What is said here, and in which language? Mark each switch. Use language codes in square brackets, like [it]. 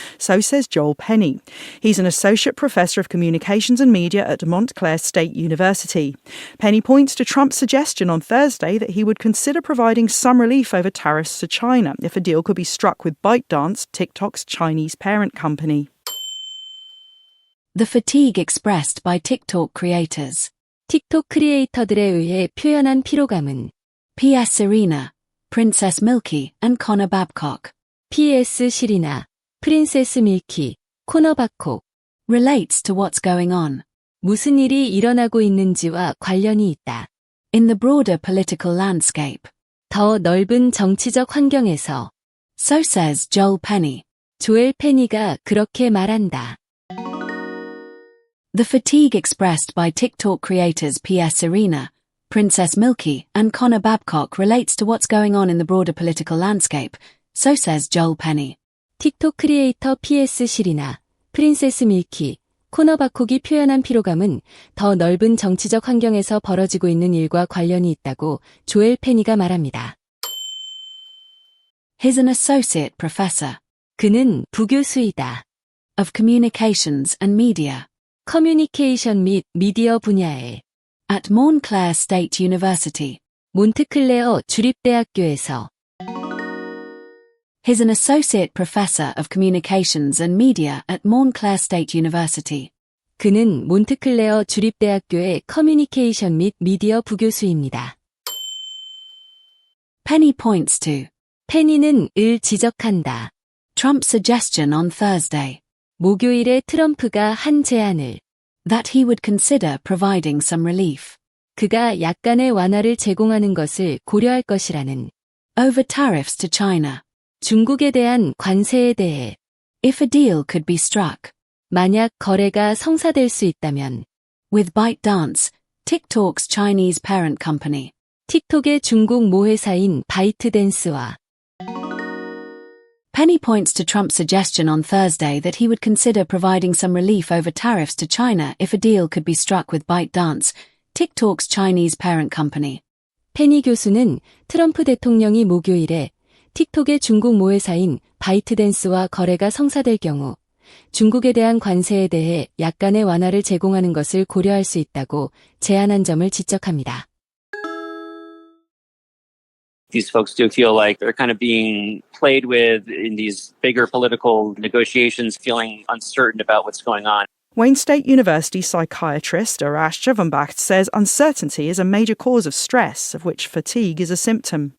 [en] So says Joel Penny. He's an associate professor of communications and media at Montclair State University. Penny points to Trump's suggestion on Thursday that he would consider providing some relief over tariffs to China if a deal could be struck with ByteDance, TikTok's Chinese parent company. The fatigue expressed by TikTok creators. [ko] 틱톡 크리에이터들에 의해 표현한 피로감은 P.S. [en] Serena, Princess Milky and Connor Babcock. P.S. [ko] 시리나, 프린세스 밀키, 코너 바콕. [en] Relates to what's going on. [ko] 무슨 일이 일어나고 있는지와 관련이 있다. [en] In the broader political landscape. [ko] 더 넓은 정치적 환경에서. [en] So says Joel Penny. [ko] 조엘 페니가 그렇게 말한다. [en] The fatigue expressed by TikTok creators P.S. Serena, Princess Milky and Connor Babcock relates to what's going on in the broader political landscape, so says Joel Penny. [ko] 틱톡 크리에이터 P.S. 시리나, 프린세스 밀키, 코너 바콕이 표현한 피로감은 더 넓은 정치적 환경에서 벌어지고 있는 일과 관련이 있다고 조엘 페니가 말합니다. [en] He's an associate professor. [ko] 그는 부교수이다. [en] Of communications and media. [ko] 커뮤니케이션 및 미디어 분야에 [en] at Montclair State University, [ko] 몬트클레어 주립대학교에서 [en] He's an associate professor of communications and media at Montclair State University. [ko] 그는 몬트클레어 주립대학교의 커뮤니케이션 및 미디어 부교수입니다. [en] Penny points to. [ko] 페니는 을 지적한다. [en] Trump's suggestion on Thursday. [ko] 목요일에 트럼프가 한 제안을. [en] That he would consider providing some relief. [ko] 그가 약간의 완화를 제공하는 것을 고려할 것이라는. [en] Over tariffs to China. [ko] 중국에 대한 관세에 대해. [en] If a deal could be struck. [ko] 만약 거래가 성사될 수 있다면. [en] With ByteDance, TikTok's Chinese parent company. [ko] 틱톡의 중국 모회사인 바이트댄스와. [en] Penny points to Trump's suggestion on Thursday that he would consider providing some relief over tariffs to China if a deal could be struck with ByteDance, TikTok's Chinese parent company. [ko] 페니 교수는 트럼프 대통령이 목요일에 틱톡의 중국 모회사인 바이트댄스와 거래가 성사될 경우 중국에 대한 관세에 대해 약간의 완화를 제공하는 것을 고려할 수 있다고 제안한 점을 지적합니다. [en] These folks do feel like they're kind of being played with in these bigger political negotiations, feeling uncertain about what's going on. Wayne State University psychiatrist Arash Javanbakht says uncertainty is a major cause of stress, of which fatigue is a symptom.